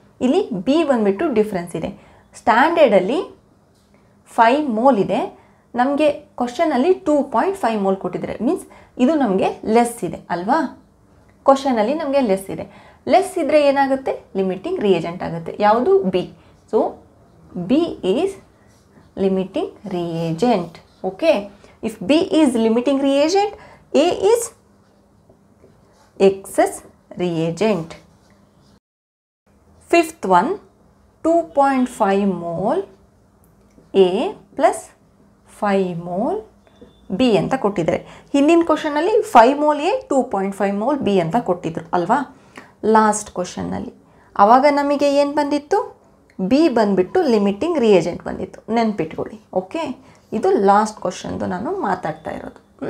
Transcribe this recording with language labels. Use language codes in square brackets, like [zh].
[kn] ಇಲ್ಲಿ ಬಿ ಬಂದುಬಿಟ್ಟು ಡಿಫ್ರೆನ್ಸ್ ಇದೆ. ಸ್ಟ್ಯಾಂಡರ್ಡಲ್ಲಿ 5 ಮೋಲ್ ಇದೆ, ನಮಗೆ ಕ್ವಶನಲ್ಲಿ 2.5 ಮೋಲ್ ಕೊಟ್ಟಿದ್ದಾರೆ. ಮೀನ್ಸ್ ಇದು ನಮಗೆ ಲೆಸ್ ಇದೆ ಅಲ್ವಾ. ಕ್ವಶನಲ್ಲಿ ನಮಗೆ ಲೆಸ್ ಇದೆ. ಲೆಸ್ ಇದ್ದರೆ ಏನಾಗುತ್ತೆ, ಲಿಮಿಟಿಂಗ್ ರಿಯೇಜೆಂಟ್ ಆಗುತ್ತೆ. ಯಾವುದು, B. [en] So B is limiting reagent. Okay, if B is limiting reagent, A is excess reagent. Fifth one, 2.5 mole A plus 5 mole B [kn] ಅಂತ ಕೊಟ್ಟಿದ್ದಾರೆ. ಹಿಂದಿನ ಕ್ವಶನಲ್ಲಿ 5 ಮೋಲ್ ಎ 2.5 ಮೋಲ್ ಬಿ ಅಂತ ಕೊಟ್ಟಿದ್ರು ಅಲ್ವಾ. ಲಾಸ್ಟ್ ಕ್ವಶನ್ನಲ್ಲಿ ಆವಾಗ ನಮಗೆ ಏನು ಬಂದಿತ್ತು, ಬಿ ಬಂದುಬಿಟ್ಟು ಲಿಮಿಟಿಂಗ್ ರಿಯೇಜೆಂಟ್ ಬಂದಿತ್ತು, ನೆನ್ಪಿಟ್ಕೊಳ್ಳಿ. ಓಕೆ, ಇದು ಲಾಸ್ಟ್ ಕ್ವಶನ್ದು ನಾನು ಮಾತಾಡ್ತಾ ಇರೋದು.